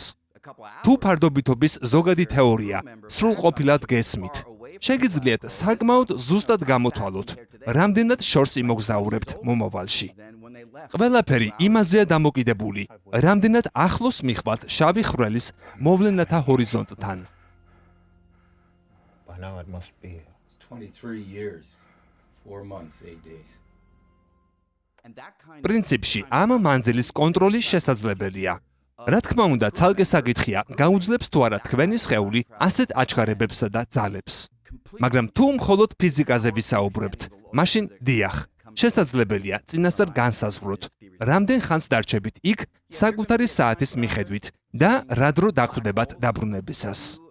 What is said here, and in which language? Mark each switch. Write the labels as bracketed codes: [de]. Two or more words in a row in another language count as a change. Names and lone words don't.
[ka] თუ ფარდობითობის ზოგადი თეორია სრულყოფილად გესმით, შეგიძლიათ საკმაოდ ზუსტად გამოთვალოთ, რამდენად შორს იმოგზაურებთ მომავალში. ყველაფერი იმაზეა დამოკიდებული, რამდენად ახლოს მიხვალთ შავი ხვრელის მოვლენათა ჰორიზონტთან. [en] By now it must be. It's 23 years, 4 months, 8 days. [ka] პრინციპში ამ მანძილის კონტროლი შესაძლებელია. რა თქმა უნდა, ცალკე საკითხია, გაუძლებს თუ არა თქვენი სხეული ასეთ აჩქარებებსა და ძალებს. მაგრამ თუ მხოლოდ ფიზიკაზე ვისაუბრებთ, მაშინ დიახ, შესაძლებელია წინასწარ განსაზღვროთ, რამდენ ხანს დარჩებით იქ საკუთარი საათის მიხედვით და რა დრო დახვდებათ დაბრუნებისას.